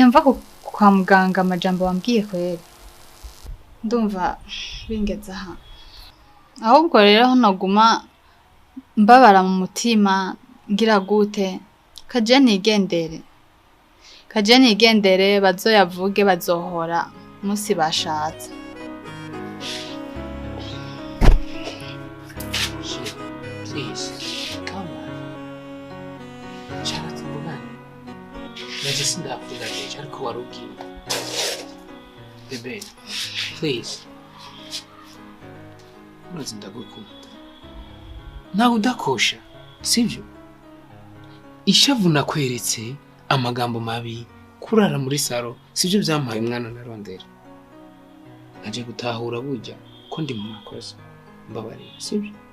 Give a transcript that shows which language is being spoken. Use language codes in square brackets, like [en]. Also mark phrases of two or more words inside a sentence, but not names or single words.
[rn] mva kwa muganga amajambo wambwiye kweri ndumva bingeze aha ahubwo rero aho naguma mbabara mu mutima ngira gute kaje nigendere bazoyavuge bazohora musi bashatse [en] Please, come on. [rn] Charlotte Mugani. Najisi ndakunda nje ariko warugiye. Bebe, please. Unoze ndagukunda. Nawe udakosha, sivyo? Ishavu nakweretse amagambo mabi kurara muri saro sivyo vyampaye umwana narondera naje gutahura burya ko ndi mu makosa mbabarira sivyo